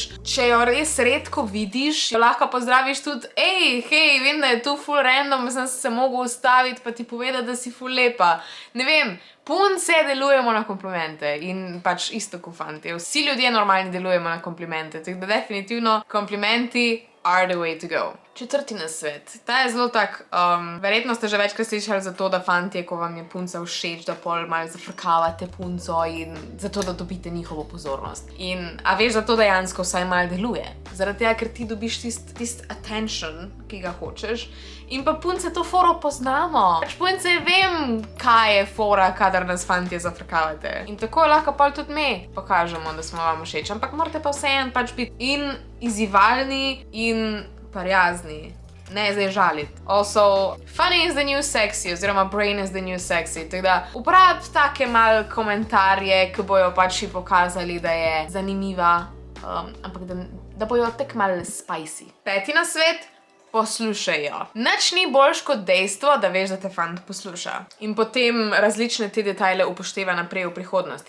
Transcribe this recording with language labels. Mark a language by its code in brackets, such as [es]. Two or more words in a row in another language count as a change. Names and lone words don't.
[sl] Če jo res redko vidiš, jo lahko pozdraviš tudi, hej, vem, da je tu ful random, sem se mogel ustaviti pa ti povedati, da si ful lepa. Ne vem, punce delujemo na komplimente in pač isto kot fantje. Vsi ljudje normalni delujemo na komplimente, tako da definitivno komplimenti [en] are the way to go. [sl] Četrti nasvet. Ta je zelo tak, verjetno ste že večkrat slišali za to, da fantje, ko vam je punca všeč, da pol malo zafrkavate punco in zato, da dobite njihovo pozornost. In a veš, da to dejansko vsaj malo deluje. Zaradi tega, ker ti dobiš tist attention, ki ga hočeš. In pa punce to foro poznamo. Pač punce vem, kaj je fora, kadar nas fantje zafrkavate. In tako lahko pol tudi mi pokažemo, da smo vam všeč. Ampak morate pa vseeno pač biti in izzivalni in prijazni. Ne zdaj žaliti. [en] Also, funny is the new sexy, oziroma brain is the new sexy. [sl] Tako da uporabi take mal komentarje, ki bojo pač pokazali, da je zanimiva, ampak da bojo tek mal spicy. Peti nasvet. Poslušaj jo. Nič ni boljš kot dejstvo, da veš, da te fant posluša. In potem različne te detajle upošteva naprej v prihodnosti.